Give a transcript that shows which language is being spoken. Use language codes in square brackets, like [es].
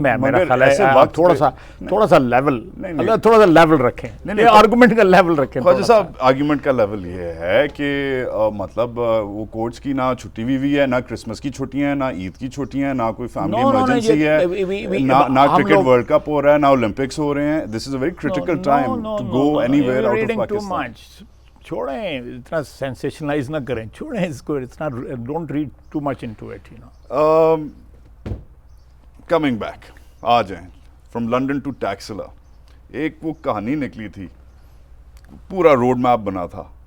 [ur] میرا خیال ہے تھوڑا سا لیول رکھیں, آرگومنٹ کا لیول رکھیں. خواجہ صاحب, آرگومنٹ کا لیول یہ ہے کہ مطلب وہ کورٹس کی نہ چھٹی ہوئی ہے, نہ کرسمس کی چھٹیاں ہیں, نہ عید کی چھٹیاں ہیں, نہ کوئی فیملی ایمرجنسی ہے, نہ کرکٹ ورلڈ کپ ہو رہا ہے, نہ اولمپکس ہو رہے ہیں. [en] This is a very critical time to go anywhere out of Pakistan. [ur] چھوڑیں, اتنا سینسیشنلائز نہ کریں, چھوڑیں اس کو. [en] Don't read too much into it, you know. [ur] Coming back, آ جائیں فرام لنڈن ٹو ٹیکسلا. ایک وہ کہانی نکلی تھی, پورا روڈ میپ بنا تھا.